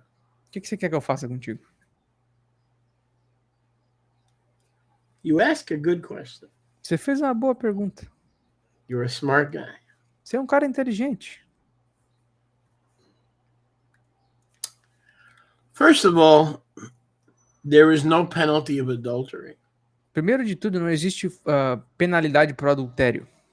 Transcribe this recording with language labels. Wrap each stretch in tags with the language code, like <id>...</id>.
<pt>O que você quer que eu faça contigo?</pt> <en>You ask a good question.</en> <pt>Você fez uma boa pergunta.</pt> <en>You're a smart guy.</en> <pt>Você é um cara inteligente.</pt> <en>First of all, there is no penalty of adultery.</en> <pt>Primeiro de tudo, não existe penalidade por adultério.</pt>